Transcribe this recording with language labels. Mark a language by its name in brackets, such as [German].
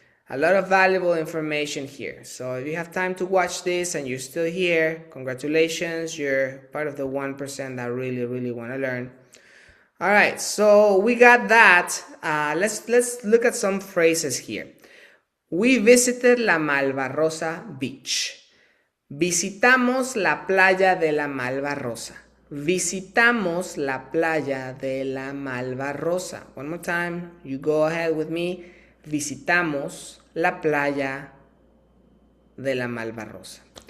[English] A lot of valuable information here. So if you have time to watch this and you're still here, congratulations, you're part of the 1% that really want to learn. All right, so we got that. Let's look at some phrases here. We visited la Malvarrosa beach. [Spanish] Visitamos la playa de la Malvarrosa. Visitamos la playa de la Malvarrosa. [English] One more time, you go ahead with me. [Spanish] Visitamos la playa de la Malvarrosa.